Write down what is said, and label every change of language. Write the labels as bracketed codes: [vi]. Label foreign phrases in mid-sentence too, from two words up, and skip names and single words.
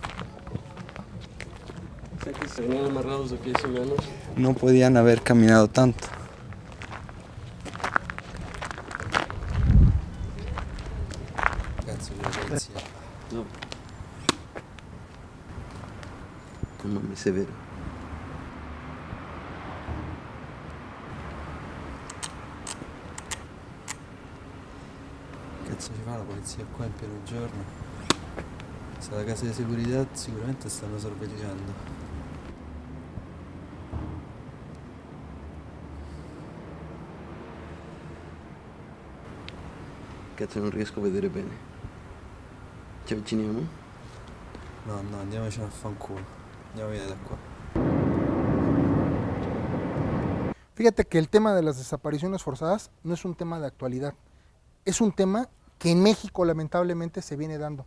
[es] ¿Se venían amarrados de pies y manos? No podían haber caminado tanto. No. Un hombre severo. [it] Cazzo ci fa la polizia qua in pieno giorno? Se la casa di seguridad sicuramente stanno sorvegliando. che non riesco a vedere bene. Ci avviciniamo? No, andiamocene a fanculo. Andiamo via da qua. [es] Fíjate que el tema de las desapariciones forzadas no es un tema de actualidad, es un tema que en México lamentablemente se viene dando.